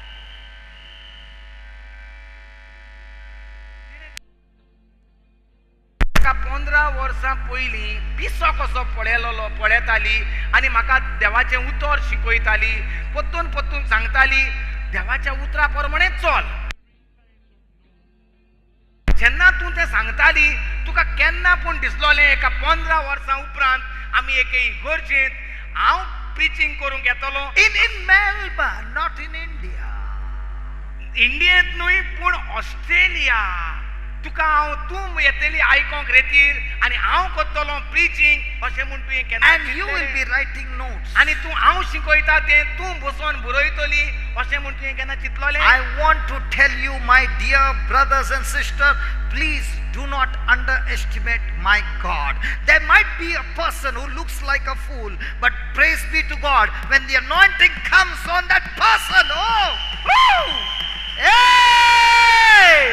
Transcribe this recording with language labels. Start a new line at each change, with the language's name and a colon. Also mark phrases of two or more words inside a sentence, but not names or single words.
Konkani: 15 वर्सां पयलीं पिसो कसो पळयताली आनी म्हाका देवाचें उतर शिकयताली, परतून परतून सांगताली देवाच्या उतरा प्रमाणे चल. जेन्ना तूं तें सांगताली तुका केन्ना पूण दिसलोलें एका 15 वर्सां उपरांत आमी एके इगर्जेंत हांव प्रिचींग करूंक येतलो.
English: In Melbourne, not in India.
Konkani: इंडियेंत न्हय पूण ऑस्ट्रेलिया. तुका हांव तूं येतली आयकोंक रेतीर आनी हांव करतलो प्रिचींग अशें म्हूण तुवें केन्ना
English: And you will be writing notes.
Konkani: आनी तूं हांव शिकयता तें तूं बसोन बरयतली अशें म्हूण तुवें केन्ना चिंतलोलें
English: I want to tell you, my dear brothers and sisters, please do not underestimate my God. There might be a person who looks like a fool, but praise be to God, when the anointing comes on that person, oh, woo, hey!